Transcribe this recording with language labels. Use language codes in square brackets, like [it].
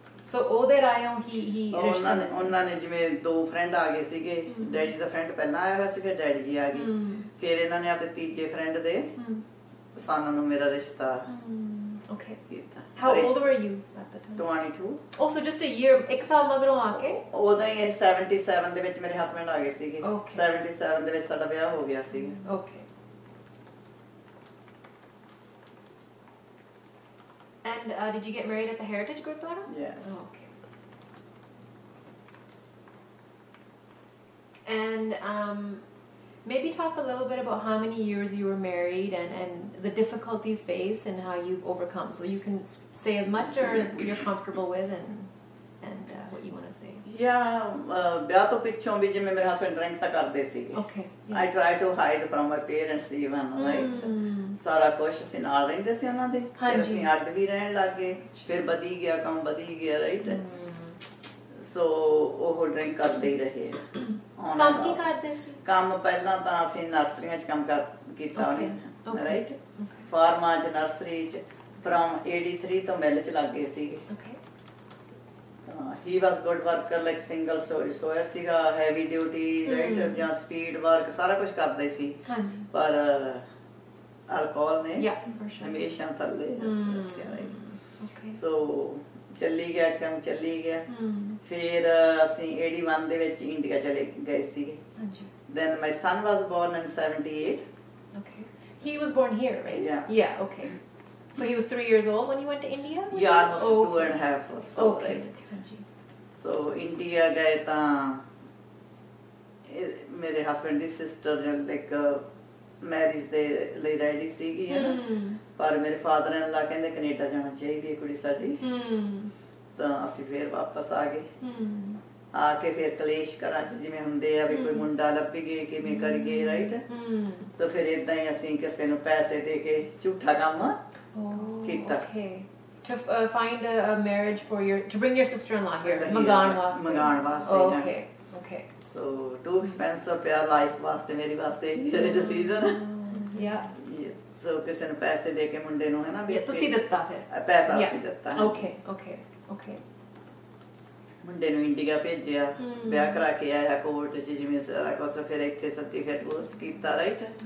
[pa] So ਉਹਦੇ ਰਾਇਓਂ he ਉਹਨਾਂ ਨੇ ਜਿਵੇਂ 2 ਫਰੈਂਡ ਆ ਗਏ ਸੀਗੇ। ਡੈਡੀ ਜੀ ਦਾ ਫਰੈਂਡ ਪਹਿਲਾਂ ਆਇਆ ਹੋਇਆ ਸੀ, ਫਿਰ ਡੈਡੀ ਜੀ ਆ ਗਏ। ਫਿਰ ਇਹਨਾਂ ਨੇ ਆਪਣੇ ਤੀਜੇ ਫਰੈਂਡ ਦੇ ਸਾਨੂੰ ਨੂੰ ਮੇਰਾ ਰਿਸ਼ਤਾ ਕੀਤਾ। [en] How old were you at the time? 22. Oh, so just a year, [pa] 1 ਸਾਲ ਮਗਰੋਂ ਆ ਕੇ? ਉਦੋਂ ਹੀ 77 ਦੇ ਵਿੱਚ ਮੇਰੇ ਹਸਬੈਂਡ ਆ ਗਏ ਸੀਗੇ। 77 ਦੇ ਵਿੱਚ ਸਾਡਾ ਵਿਆਹ ਹੋ ਗਿਆ ਸੀ। [en] Okay. And did you get married at the Heritage Gurdwara? Yes. Oh, okay. And maybe talk a little bit about how many years you were married and the difficulties faced and how you've overcome. So you can say as much or you're comfortable with and what you want to say. [pa] Yeah, ਵਿਆਹ ਤੋਂ ਪਿੱਛੋਂ ਵੀ ਜਿਵੇਂ ਮੇਰੇ husband drink ਤਾਂ ਕਰਦੇ ਸੀਗੇ। [en] Okay. I try to hide from my parents even, right? [pa] ਸਾਰਾ ਕੁਝ ਅਸੀਂ ਨਾਲ ਰਹਿੰਦੇ ਸੀ ਉਹਨਾਂ ਦੇ। ਫਿਰ ਅਸੀਂ ਅੱਡ ਵੀ ਰਹਿਣ ਲੱਗੇ। ਫਿਰ ਵਧੀ ਗਿਆ ਕੰਮ, ਵਧੀ ਗਿਆ, ਰਾਈਟ? ਸੋ ਉਹ ਡਰਿੰਕ ਕਰਦੇ ਹੀ ਰਹੇ। ਕੰਮ ਕੀ ਕਰਦੇ ਸੀ? ਕੰਮ ਪਹਿਲਾਂ ਤਾਂ ਅਸੀਂ ਨਰਸਰੀਆਂ 'ਚ ਕੰਮ ਕੀਤਾ ਉਹਨੇ, ਰਾਈਟ? ਫਾਰਮਾਂ 'ਚ, ਨਰਸਰੀ 'ਚ। ਫਰਮ 83 ਤੋਂ ਮਿਲ 'ਚ ਲੱਗ ਗਏ ਸੀਗੇ। [en] He was good worker, like single sawyer ਸੀਗਾ, heavy duty, right? [pa] ਜਾਂ speed work ਸਾਰਾ ਕੁਝ ਕਰਦਾ ਸੀ। ਪਰ ਅਲਕੋਹਲ ਨੇ ਹਮੇਸ਼ਾ ਥੱਲੇ ਰੱਖਿਆ। ਸੋ ਚੱਲੀ ਗਿਆ ਕੰਮ, ਚੱਲੀ ਗਿਆ। ਫਿਰ ਅਸੀਂ 81 ਦੇ ਵਿੱਚ ਇੰਡੀਆ ਚਲੇ ਗਏ ਸੀਗੇ। [en] Then my son was born in 78. Okay. He was born here, right? Yeah. Yeah, okay. So he was 3 years old when you went to India? Yeah, almost 2.5 or so, Okay. right? [pa] ਹਾਂਜੀ So India ਗਏ ਤਾਂ ਮੇਰੇ husband ਦੀ sister like marriage ਦੇ ਲਈ ready ਸੀਗੀ ਹੈ ਨਾ, ਪਰ ਮੇਰੇ ਫਾਦਰ ਇਨ ਲਾ ਕਹਿੰਦੇ ਕੈਨੇਡਾ ਜਾਣਾ ਚਾਹੀਦੀ ਹੈ ਕੁੜੀ ਸਾਡੀ, ਤਾਂ ਅਸੀਂ ਫੇਰ ਵਾਪਸ ਆ ਗਏ। ਆ ਕੇ ਫਿਰ ਕਲੇਸ਼ ਘਰਾਂ 'ਚ ਜਿਵੇਂ ਹੁੰਦੇ ਆ ਵੀ ਕੋਈ ਮੁੰਡਾ ਲੱਭੀਏ ਕਿਵੇਂ ਕਰੀਏ, ਰਾਈਟ। ਤਾਂ ਫਿਰ ਇਦਾਂ ਹੀ ਅਸੀਂ ਕਿਸੇ ਨੂੰ ਪੈਸੇ ਦੇ ਕੇ ਝੂਠਾ ਕੰਮ ਕੀਤਾ। [en] To find a marriage for to bring your sister-in-law here, [pa] ਮੰਗਾਉਣ ਵਾਸਤੇ। [en] Okay, okay. [pa] So [en] too expensive [pa] ਪਿਆ ਲਾਈਫ ਵਾਸਤੇ, ਮੇਰੀ ਵਾਸਤੇ ਇਹ ਡਿਸੀਜਨ। [en] Yeah. [pa] So ਕਿਸੇ ਨੂੰ ਪੈਸੇ ਦੇ ਕੇ ਮੁੰਡੇ ਨੂੰ ਹੈ ਨਾ ਵੀ ਤੁਸੀਂ ਦਿੱਤਾ ਫਿਰ ਪੈਸਾ ਅਸੀਂ ਦਿੱਤਾ। [en] Okay. [pa] ਮੁੰਡੇ ਨੂੰ ਇੰਡੀਆ ਭੇਜਿਆ, ਵਿਆਹ ਕਰਾ ਕੇ ਆਇਆ ਕੋਰਟ 'ਚ ਜਿਵੇਂ ਸਾਰਾ ਕੁਛ, ਫਿਰ ਇੱਥੇ ਸਰਟੀਫਿਕੇਟ ਕੋਰਸ ਕੀਤਾ, ਰਾਈਟ।